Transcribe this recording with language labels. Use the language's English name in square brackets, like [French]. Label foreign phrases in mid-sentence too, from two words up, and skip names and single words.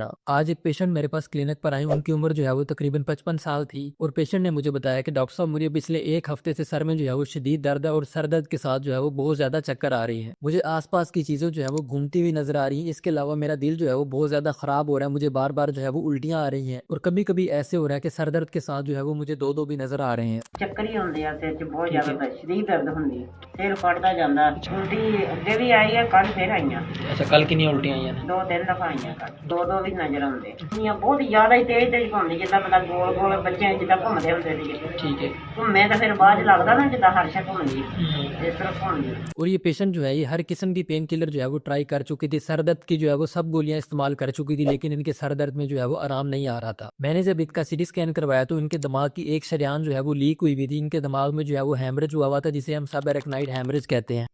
[Urdu] آج ایک پیشنٹ میرے پاس کلینک پر آئی، ان کی عمر جو ہے وہ تقریباً 55 سال تھی، اور پیشنٹ نے مجھے بتایا کہ ڈاکٹر صاحب مجھے پچھلے ایک ہفتے سے سر میں جو ہے وہ شدید درد ہے، اور سر درد کے ساتھ جو ہے وہ بہت زیادہ چکر آ رہی ہیں، مجھے آس پاس کی چیزیں جو ہے وہ گھومتی ہوئی نظر آ رہی ہیں، اس کے علاوہ میرا دل جو ہے وہ بہت زیادہ خراب ہو رہا ہے، مجھے بار بار جو ہے وہ الٹیاں آ رہی ہیں، اور کبھی کبھی ایسے ہو رہا ہے کہ سر درد کے ساتھ جو ہے وہ مجھے دو دو بھی نظر آ رہے ہیں۔ [Punjabi] ਚੱਕਰ ਹੀ ਹੁੰਦੇ ਆ ਸਿਰ 'ਚ ਬਹੁਤ ਜ਼ਿਆਦਾ ਸ਼ਰੀਰ ਦਰਦ ਹੁੰਦੀ ਸਿਰ ਫਟਦਾ ਜਾਂਦਾ ਉਲਟੀ ਅੱਗੇ ਵੀ ਆਈ ਆ ਕੱਲ ਫਿਰ ਆਈਆਂ [Urdu] اچھا، کل کنی الٹیاں آئی ہیں؟ [Punjabi] 2-3 ਦਫਾ ਆਈਆਂ ਕੱਲ ਦੋ ਵੀ ਨਜ਼ਰ ਆਉਂਦੇ ਇੰਨੀਆਂ ਬਹੁਤ ਜ਼ਿਆਦਾ ਹੀ ਤੇਜ਼ ਘੁੰਮਦੀ ਜਿੱਦਾਂ ਪਤਾ ਗੋਲ ਗੋਲ ਬੱਚਿਆਂ ਜਿੱਦਾਂ ਘੁੰਮਦੇ ਹੁੰਦੇ ਸੀਗੇ [Urdu] ٹھیک ہے۔ [Punjabi] ਘੁੰਮੇ ਤਾਂ ਫਿਰ ਬਾਅਦ 'ਚ ਲੱਗਦਾ ਨਾ ਜਿੱਦਾਂ ਹਰਸ਼ਾ ਘੁੰਮਦੀ ਇਸ ਤਰ੍ਹਾਂ ਘੁੰਮਦੀ [Urdu] اور یہ پیشنٹ جو ہے یہ ہر قسم کی [English] pain killer [Urdu] جو ہے وہ ٹرائی کر چکی تھی، سر درد کی جو ہے وہ سب گولیاں استعمال کر چکی تھی، لیکن ان کے سر درد میں جو ہے وہ آرام نہیں آ رہا تھا۔ میں نے جب ان کا [English] CT scan [Urdu] کروایا تو ان کے دماغ کی ایک شریان جو ہے وہ لیک ہوئی تھی، ان کے دماغ میں جو ہے وہ ہیمریج ہوا تھا، جسے ہم سب [English] arachnoid hemorrhage [Urdu] کہتے ہیں۔